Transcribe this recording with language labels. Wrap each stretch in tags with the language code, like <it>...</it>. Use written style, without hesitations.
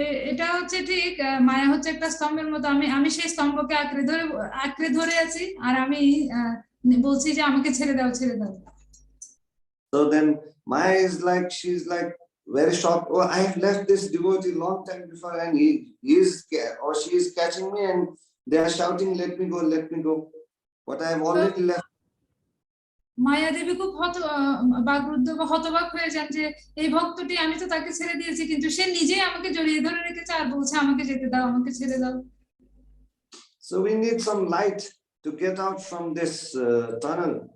<bn>এটা হচ্ছে ঠিক মায়া হচ্ছে একটা স্তম্ভের মতো আমি সেই স্তম্ভকে আঁকড়ে ধরে আছি আর আমি বলছি যে আমাকে ছেড়ে দাও ছেড়ে দাও।</bn> <en>So then Maya is like, she's like very shocked, oh, I have left this devotee long time before and he is or she is catching me and they are shouting, let me go, but I have already left.</en> <bn>মায়া দেবী খুব বাকরুদ্ধ বা হতবাক হয়ে যান যে এই ভক্তটি আমি তো তাকে ছেড়ে দিয়েছি কিন্তু সে নিজেই আমাকে জড়িয়ে ধরে রেখেছে আর বলছে আমাকে যেতে দাও আমাকে ছেড়ে দাও।</bn> <en>So we need some light to get out from this tunnel.</en>